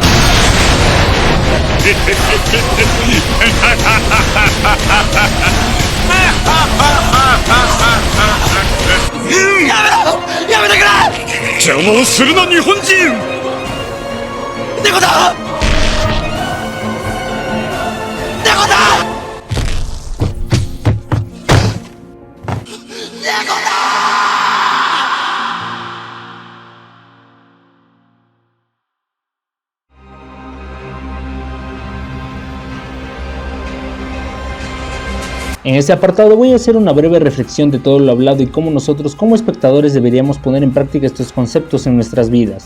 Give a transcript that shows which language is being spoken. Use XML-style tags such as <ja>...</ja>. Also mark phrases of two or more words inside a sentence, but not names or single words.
<ja>やめてくれ！邪魔をするな日本人！猫だ！猫だ！猫だ！</ja> <es>En este apartado voy a hacer una breve reflexión de todo lo hablado y cómo nosotros como espectadores deberíamos poner en práctica estos conceptos en nuestras vidas.</es>